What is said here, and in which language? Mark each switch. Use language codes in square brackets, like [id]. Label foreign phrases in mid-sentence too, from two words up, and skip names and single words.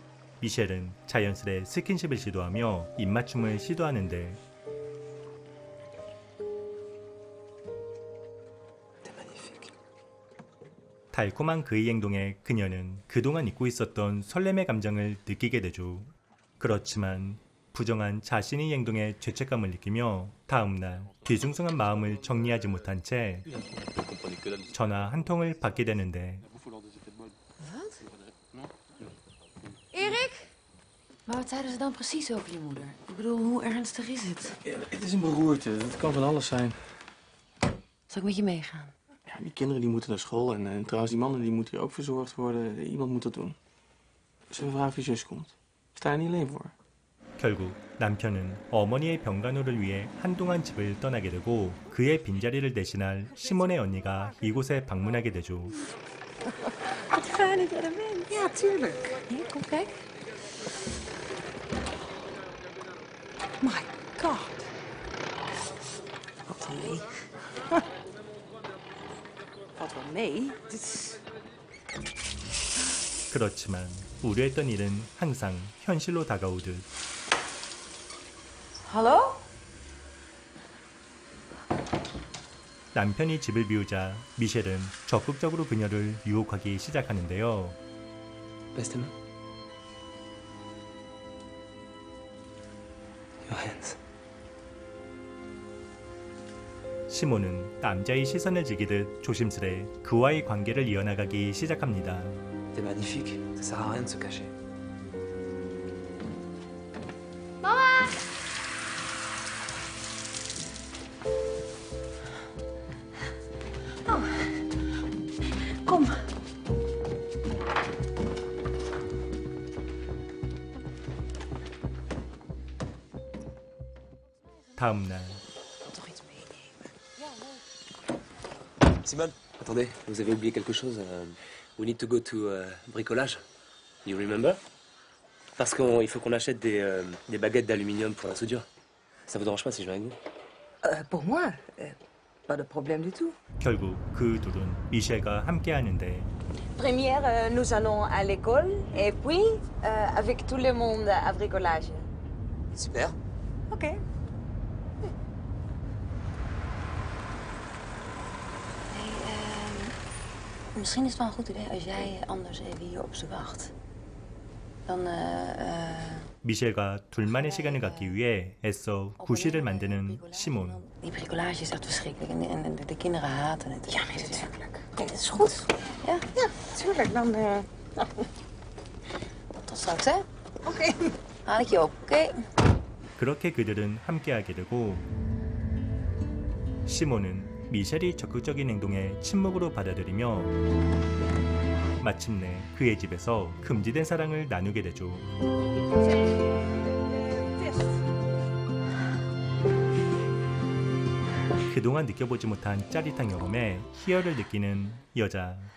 [ko] 미셸은 자연스레 스킨십을 시도하며 입맞춤을 시도하는데 달콤한 그의 행동에 그녀는 그동안 잊고 있었던 설렘의 감정을 느끼게 되죠. 그렇지만 부정한 자신의 행동에 죄책감을 느끼며 다음날 뒤숭숭한 마음을 정리하지 못한 채 전화 한 통을 받게 되는데 [nl] Erik? Maar wat zeiden ze dan precies over je moeder? Ik bedoel, hoe ernstig is het? Ja, het is een beroerte. Het kan van alles zijn. Zal ik met je meegaan? Ja, die kinderen die moeten naar school. En trouwens, die mannen die moeten hier ook verzorgd worden. Iemand moet dat doen. Zullen we vragen of je zus komt? Sta je niet alleen voor? [ko] 결국 남편은 어머니의 병간호를 위해 한동안 집을 떠나게 되고 그의 빈자리를 대신할 시몬의 언니가 이곳에 방문하게 되죠. [nl] Wat fijn dat je er bent. Ja, tuurlijk. Hier, kom kijk. [en] My god. [nl] Valt wel mee. Valt wel mee? Dit is... [ko] 그렇지만 우려했던 일은 항상 현실로 다가오듯 [nl] Hallo? [ko] 남편이 집을 비우자 미셸은 적극적으로 그녀를 유혹하기 시작하는데요. [fr] Baisse tes mains. [en] Your hands. [ko] 시몬은 남자의 시선을 지키듯 조심스레 그와의 관계를 이어나가기 시작합니다. [fr] T'es magnifique, ça sert à rien de se cacher. [nl] Kom. [ko] 다음 날 [nl] Toch iets meenemen. Simone, [fr] attendez, vous avez oublié quelque chose. [en] We need to go to bricolage. You remember? [fr] Parce qu'il faut qu'on achète des baguettes d'aluminium pour la soudure. Ça vous dérange pas si je viens avec vous? Pour moi, pas de problème du tout. [ko] 결국 그 둘은 미셸과 함께 하는데 [fr] Première, nous allons à l'école et puis avec tout le monde à bricolage. Super. Ok. [nl] Misschien is het wel een goed idee als jij anders even hier op ze wacht. Dan, [ko] 미셸과 둘만의 시간을 갖기 위해 애써 구실을 만드는 시몬. [nl] Die bricolage is echt verschrikkelijk en de kinderen haten het. Ja, nee, natuurlijk. Nee, dat is goed. Ja? Ja, natuurlijk. Dan, tot straks, hè? Oké. Haal ik je op, oké? [ko] 그렇게 그들은 함께하게 되고 시몬은 미셸이 적극적인 행동에 침묵으로 받아들이며 마침내 그의 집에서 금지된 사랑을 나누게 되죠. 그동안 느껴보지 못한 짜릿한 경험에 희열을 느끼는 여자.